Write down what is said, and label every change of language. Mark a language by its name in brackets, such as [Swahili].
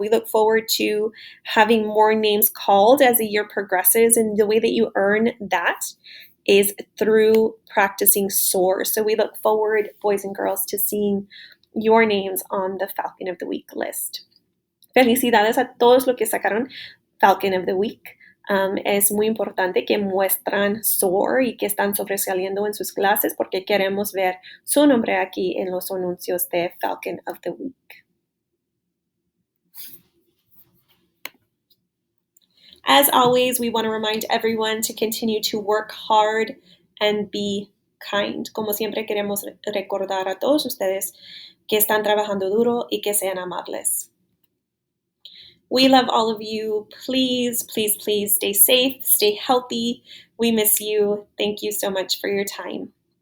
[English] We look forward to having more names called as the year progresses, and the way that you earn that is through practicing SOAR. So we look forward, boys and girls, to seeing your names on the Falcon of the Week list. [Spanish] Felicidades a todos los que sacaron Falcon of the Week. Es muy importante que muestran SOAR y que están sobresaliendo en sus clases porque queremos ver su nombre aquí en los anuncios de Falcon of the Week. [English] As always, we want to remind everyone to continue to work hard and be kind. [Spanish] Como siempre, queremos recordar a todos ustedes que están trabajando duro y que sean amables. [English] We love all of you. Please, please, please stay safe, stay healthy. We miss you. Thank you so much for your time.